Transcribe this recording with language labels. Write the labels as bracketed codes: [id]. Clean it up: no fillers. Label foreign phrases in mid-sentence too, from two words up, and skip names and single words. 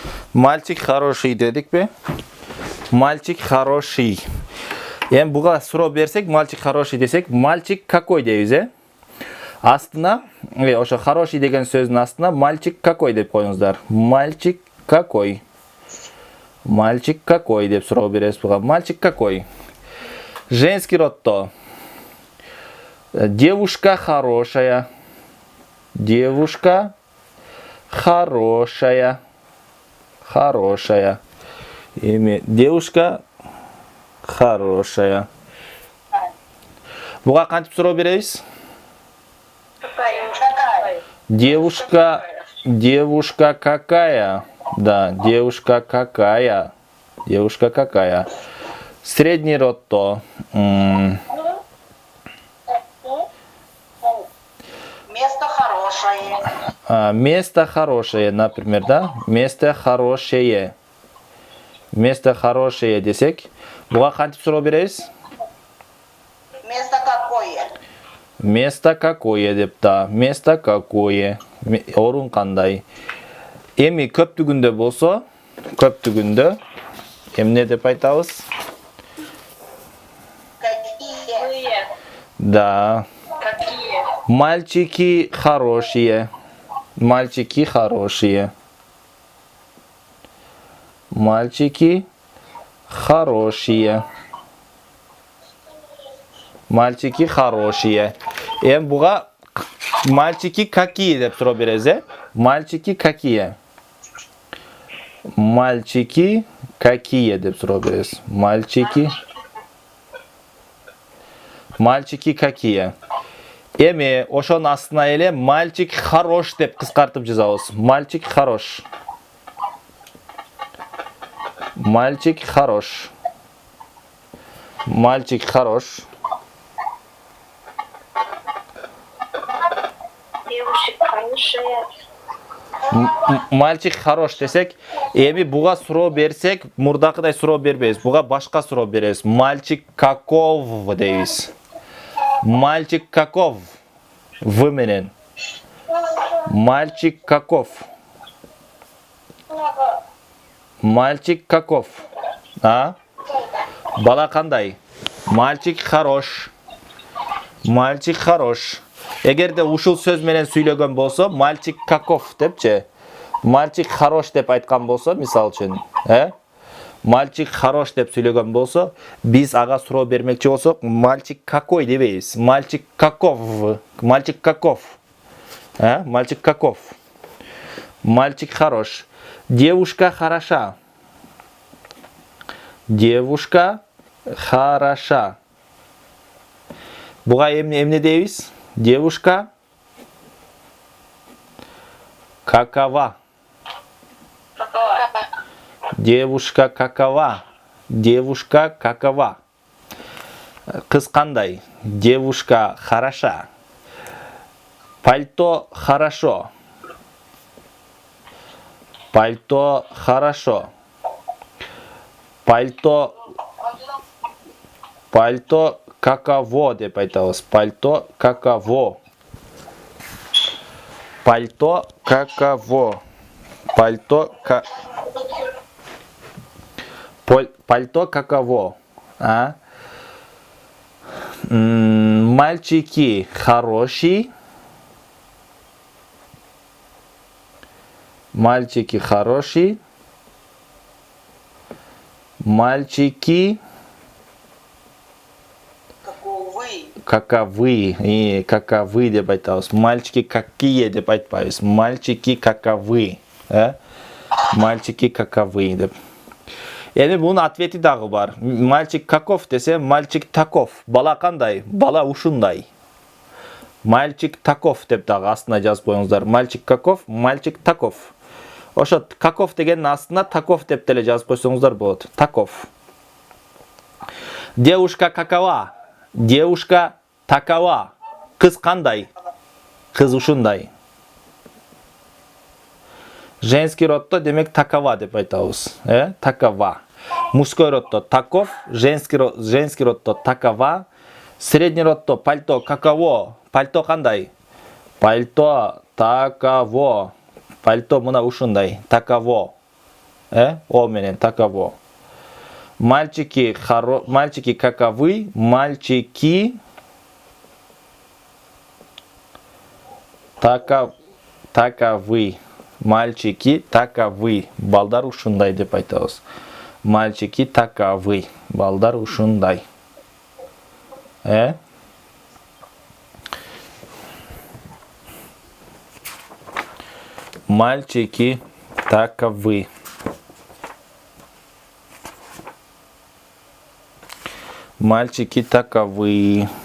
[ru] Мальчик хороший [ky] дедик бе? [ru] Мальчик хороший. [ky] Эми буга суроо берсек, [ru] мальчик хороший [ky] десек, [ru] мальчик какой [ky] дейбиз, Астына, ошо хороший деген сөздүн астына [ru] мальчик какой [ky] деп коюңуздар. [ru] Мальчик какой? Мальчик какой [ky] деп суроо беребиз буга. [ru] Мальчик какой? Женский родто. Девушка хорошая. Девушка хорошая. Хорошая. Девушка хорошая. [ky] Буга кантип суроо беребиз? [ru] Девушка какая? Да, девушка какая? Девушка какая? Средний род то. Место хорошее. Место хорошее, например, да? Место хорошее. Место хорошее десек. [ky] Буга кантип суроо беребиз? [ru] Место какое? Место какое деп да. Место какое? [ky] Орун кандай? Эми көптүгүндө болсо, көптүгүндө эмне деп айтабыз? [ru] Какие? Да. Какие? Мальчики хорошие. Мальчики хорошие. Мальчики хорошие. Мальчики хорошие. [ky] Эми буга [ru] мальчики какие [ky] деп суроо беребиз, [ru] Мальчики какие? Мальчики какие [ky] деп суроо беребиз. [ru] Мальчики какие? [ky] Эми ошонун астына эле [ru] мальчик хорош [ky] деп кыскартып жазабыз. [ru] Мальчик хорош. Мальчик хорош. Мальчик хорош. Девушка хорошая. Мальчик хорош [ky] десек, эми буга суроо берсек, мурдакыдай суроо бербейбиз. Буга башка суроо беребиз. [ru] Мальчик каков дейбиз. Мальчик каков? В менен. Мальчик каков? Мальчик каков? [ky] Бала кандай? [ru] Мальчик хорош. Мальчик хорош. [ky] Эгерде ушул сөз менен сүйлөгөн болсо, [ru] мальчик каков депчи. Мальчик хорош [ky] деп айткан болсо, мисал үчүн, [ru] Мальчик хорош [ky] деп сүйлөгөн болсо, биз ага суроо бермекчи болсок, [ru] мальчик какой дебейбиз. Мальчик каков? Мальчик каков? Мальчик каков? Мальчик хорош. Девушка хороша. Девушка хороша. [ky] Буга эмне дейбиз? [ru] Девушка какова? Девушка какова? Девушка какова? [ky] Кыз кандай? [ru] Девушка хороша. Пальто хорошо. Пальто хорошо. Пальто каково [ky] деп айтабыз. [ru] Пальто каково. Пальто каково. Пальто каково. Мальчики хорошие. Мальчики хорошие. Мальчики каковы. [ky] Каковы деп айтабыз. [ru] Мальчики какие [ky] деп айтпайбыз. [ru] Мальчики каковы. Мальчики каковы деп. [ky] Эми бунун ответи дагы бар. [ru] Мальчик каков десе, мальчик таков. [ky] Бала кандай? Бала ушундай. [ru] Мальчик таков [ky] деп дагы астына жазып коюңуздар. [ru] Мальчик каков, мальчик таков. [ky] Ошо каков дегенин астына таков деп деле жазып койсоңуздар болот. [ru] Таков. Девушка какова? Девушка такова. [ky] Кыз кандай? Кыз ушундай. [ru] Женский родто [ky] демек такова деп айтабыз. [ru] Такова. Мужской родто таков, женский родто такова. Средний родто пальто каково? [ky] Пальто кандай? [ru] Пальто таково. [ky] Пальто мына ушундай. [ru] Таково. [ky] О менен [ru] таково. Мальчики каковы? Мальчики таковы. Мальчики таковы. [ky] Балдар ушундай деп айтабыз. [ru] Мальчики таковы. [ky] Балдар ушундай. [ru] Мальчики таковы. Мальчики таковы.